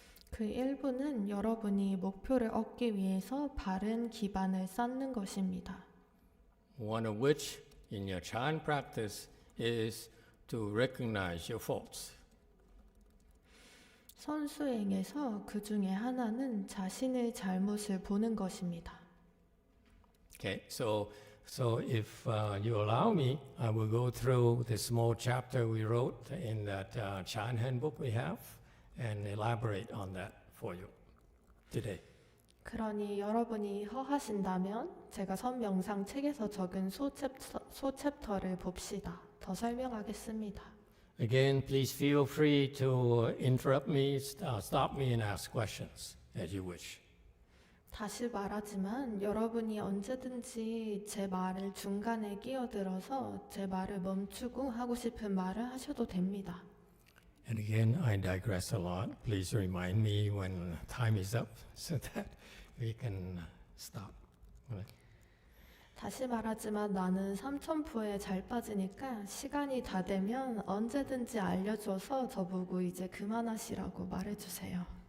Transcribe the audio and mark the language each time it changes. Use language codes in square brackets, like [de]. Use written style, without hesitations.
[ko] 그 일부는 여러분이 목표를 얻기 위해서 바른 기반을 쌓는 것입니다. [en] One of which in your Chan practice is to recognize your faults. [ko] 선수행에서 그 중에 하나는 자신의 잘못을 보는 것입니다. [en] Okay, so if you allow me, I will go through the small chapter we wrote in that Chan handbook we have and elaborate on that for you today. [ko] 그러니 여러분이 허하신다면 제가 선명상 책에서 적은 소챕터를 봅시다. 더 설명하겠습니다. [en] Again, please feel free to interrupt me, stop me and ask questions as you wish. [ko] 다시 말하지만 여러분이 언제든지 제 말을 중간에 끼어들어서 제 말을 멈추고 하고 싶은 말을 하셔도 됩니다. [en] And again, I digress a lot. Please remind me when time is up so that we can stop. [ko] 다시 말하지만 나는 삼천포에 잘 빠지니까 시간이 다 되면 언제든지 알려줘서 저보고 이제 그만하시라고 말해주세요.